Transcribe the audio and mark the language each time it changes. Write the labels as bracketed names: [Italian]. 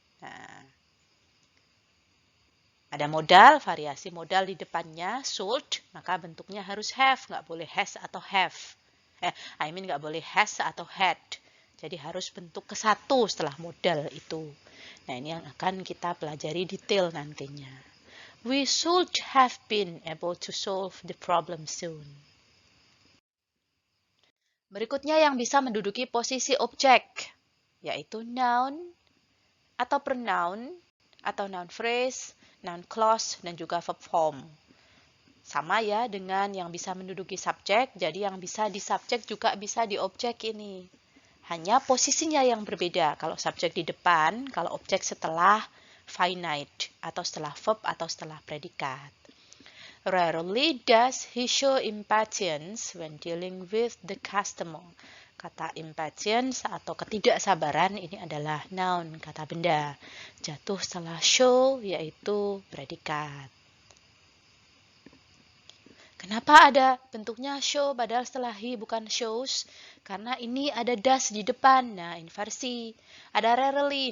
[Indonesian] Nah, ada modal, variasi modal di depannya, sold, maka bentuknya harus have, nggak boleh has atau have. Nggak boleh has atau had. Jadi harus bentuk ke satu setelah modal itu. Nah, ini yang akan kita pelajari detail nantinya. [English] We should have been able to solve the problem soon. [Indonesian] Berikutnya yang bisa menduduki posisi objek, yaitu noun atau pronoun atau noun phrase, noun clause, dan juga verb form. Sama ya dengan yang bisa menduduki subjek, jadi yang bisa di subjek juga bisa di objek ini. Hanya posisinya yang berbeda. Kalau subjek di depan, kalau objek setelah finite atau setelah verb atau setelah predikat. [English] Rarely does he show impatience when dealing with the customer. [Indonesian] Kata impatience atau ketidaksabaran ini adalah noun, kata benda. Jatuh setelah show yaitu predikat. Kenapa ada bentuknya show padahal setelah he bukan shows? Karena ini ada does di depan. Nah, inversi. Ada rarely.